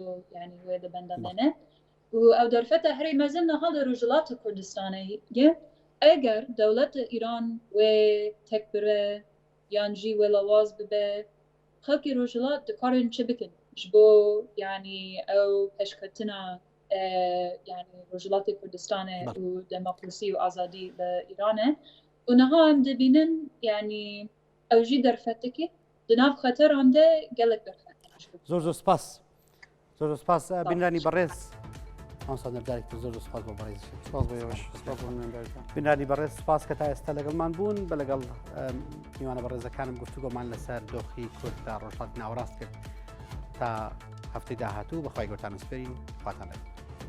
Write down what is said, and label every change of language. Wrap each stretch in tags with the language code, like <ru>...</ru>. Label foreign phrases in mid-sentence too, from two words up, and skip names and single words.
<ku>yanî wê di benda me ne û ew derfeta herî mezin niha li Rojhilatê Kurdistanê ye eger dewleta Îran wê tek bire yan jî wê lawaz bibe xelkê Rojhilat dikarin çi bikin ji bo yanî ew peşketina yanî Rojhilatê Kurdistanê û demokrasî û azadî li Îranê û niha em dibînin yanî ew jî derfetekî di nav xeteran de gelek derfet</ku> <ckb>زۆر زۆر سپاس زۆر سپاس بینرانی بەڕێز ئەمسا نەردارێکی زۆر سپاس بۆ بەڕێزی سپاس بۆ ئێوەش سپاس بۆ نوێنەرەکان بنانی بەڕێز سپاس کە تا ئێستا لەگەڵمان بوون بە لەگەڵ میوانە بەڕێزەکانم گفتوگۆمان لەسەر دۆخی کورد تا ڕۆژهەڵاتی ناوەڕاست کرد تا هەفتەی داهاتوو بەخوای گەورتان سپێرین خواتان لەگەڵ</ckb>